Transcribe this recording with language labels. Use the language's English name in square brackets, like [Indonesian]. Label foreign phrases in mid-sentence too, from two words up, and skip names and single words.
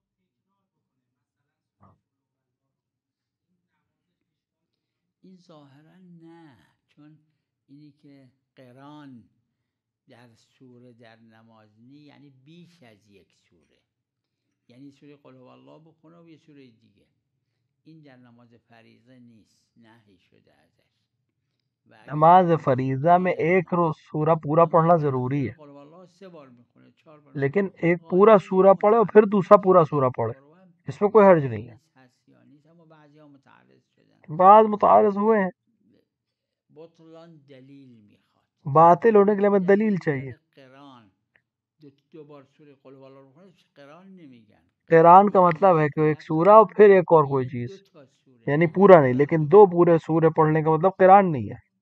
[Persian] این ظاهرا نه، چون اینی که قران در سوره در نماز نی یعنی بیش از یک سوره، یعنی سوره [Arabic] قل هو الله [Persian] بخونه و یه سوره دیگه. این در نماز فریضه نیست، نهی شده ازش. [Urdu] نماز فریضہ میں ایک روز سورہ پورا پڑھنا ضروری ہے، [Arabic] قل هو الله [Persian] 3 بار میخونه 4 بار، [Urdu] لیکن ایک پورا سورہ پڑھے اور پھر دوسرا پورا سورہ پڑھے، اس میں کوئی حرج نہیں ہے. بعض متعارض ہوئے ہیں. [Persian] بطلان دلیل میخواد، [Urdu] باطل ہونے کے لیے ہمیں دلیل چاہیے. [Persian] قران 2 بار سوره [Arabic] قل هو الله [Persian] بخونه قران نمیگن. [Urdu] قرآن کا مطلب ہے کہ ایک سورہ اور پھر ایک اور کوئی چیز، یعنی پورا نہیں، لیکن 2 پورے سورے پڑھنے کا مطلب قرآن نہیں ہے.